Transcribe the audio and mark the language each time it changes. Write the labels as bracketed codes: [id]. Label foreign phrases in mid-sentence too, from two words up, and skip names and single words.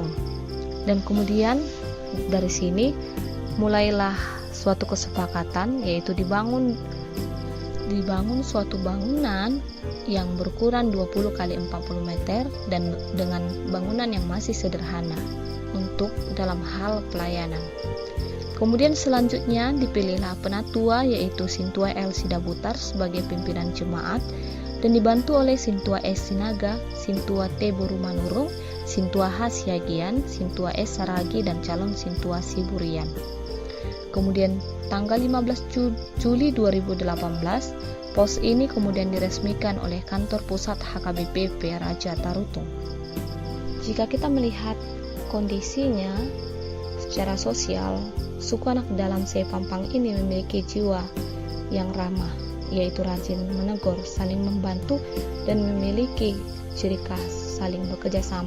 [id] Dan kemudian dari sini mulailah suatu kesepakatan, yaitu dibangun suatu bangunan yang berukuran 20 x 40 meter dan dengan bangunan yang masih sederhana untuk dalam hal pelayanan. Kemudian selanjutnya dipilihlah penatua, yaitu Sintua L. Sidabutar sebagai pimpinan jemaat dan dibantu oleh Sintua S. Sinaga, Sintua T. Borumanurung, Sintua H. Siagian, Sintua S. Saragi, dan calon Sintua Siburian. Kemudian tanggal 15 Juli 2018, pos ini kemudian diresmikan oleh kantor pusat HKBP PA Raja Tarutung. Jika kita melihat kondisinya secara sosial, suku Anak Dalam Sepampang ini memiliki jiwa yang ramah, yaitu rajin menegur, saling membantu, dan memiliki ciri khas saling bekerja sama.